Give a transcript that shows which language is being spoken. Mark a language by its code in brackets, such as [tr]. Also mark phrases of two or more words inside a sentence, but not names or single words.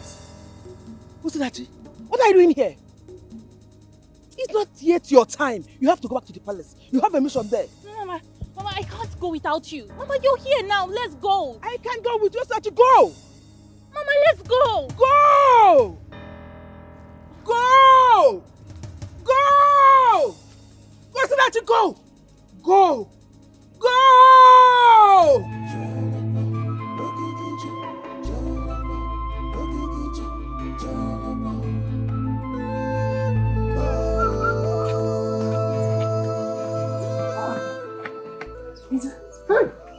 [en] OSINACHI, what are you doing here? It's not yet your time. You have to go back to the palace. You have a mission there. No, Mama, I can't go without you. Mama, you're here now. Let's go. I can't go with you, OSINACHI. Go. Mama, let's go. Go. Go. Go. OSINACHI, go. Go. Go. Hey!